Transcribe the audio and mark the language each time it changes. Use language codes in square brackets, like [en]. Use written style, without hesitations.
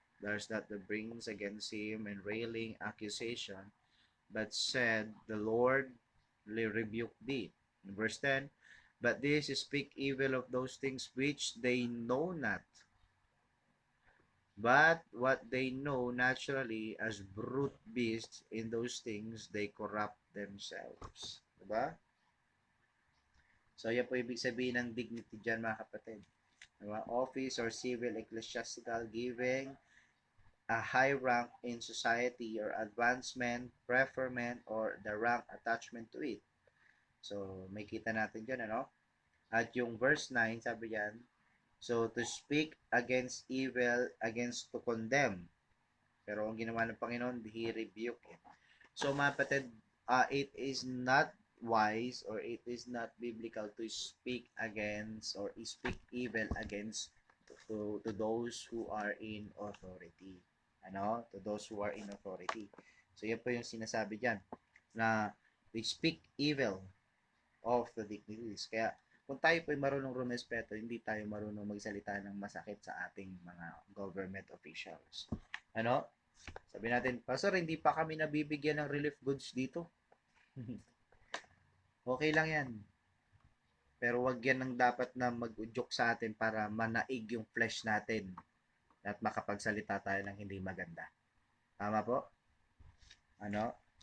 [en] There's that the brings against him and railing accusation, but said, the Lord rebuke thee. In verse 10, but these speak evil of those things which they know not, but what they know naturally as brute beasts, in those things they corrupt themselves. [tl] Diba? So, yan po ibig sabihin ng dignity dyan, mga kapatid. Diba? [en] Office or civil, ecclesiastical, giving a high rank in society or advancement, preferment, or the rank attachment to it. [tl] So, may kita natin dyan, ano? At yung verse 9, sabi yan, [en] so, to speak against evil, against to condemn. [tl] Pero ang ginawa ng Panginoon, [en] He rebuked it. So, mga kapatid, it is not wise or it is not biblical to speak against or speak evil against to those who are in authority. Ano? To those who are in authority. [tl] So, yan po yung sinasabi dyan na [en] they speak evil of the dignities. [tl] Kaya, kung tayo po ay marunong rumespeto, hindi tayo marunong magsalita ng masakit sa ating mga government officials. Ano? Sabi natin, Pastor, hindi pa kami nabibigyan ng relief goods dito. Okay lang yan. Pero wag yan ang dapat na mag-udyok sa atin para manaig yung flesh natin at makapagsalita tayo ng hindi maganda. Tama po? Ano?